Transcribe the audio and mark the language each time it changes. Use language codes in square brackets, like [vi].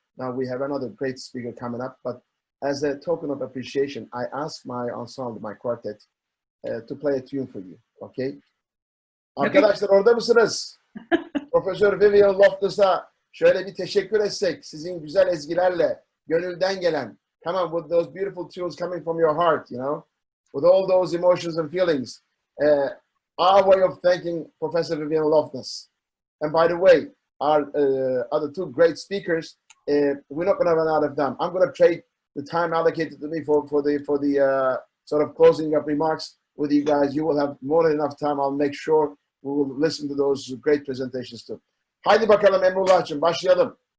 [en] Now we have another great speaker coming up, but as a token of appreciation, I asked my ensemble, my quartet, to play a tune for you. Okay? [tr] Arkadaşlar orada mısınız? Profesör Vivian Loftus'a şöyle bir teşekkür etsek, sizin güzel ezgilerle, gönülden gelen, [en] come on, with those beautiful tunes coming from your heart, you know, with all those emotions and feelings. Our way of thanking Professor Vivian Loftus. And by the way, our other two great speakers, we're not going to run out of them. I'm going to trade the time allocated to me for the sort of closing up remarks with you guys. You will have more than enough time. I'll make sure we will listen to those great presentations too. [tr] Haydi bakalım Emrullah'cığım, başlayalım.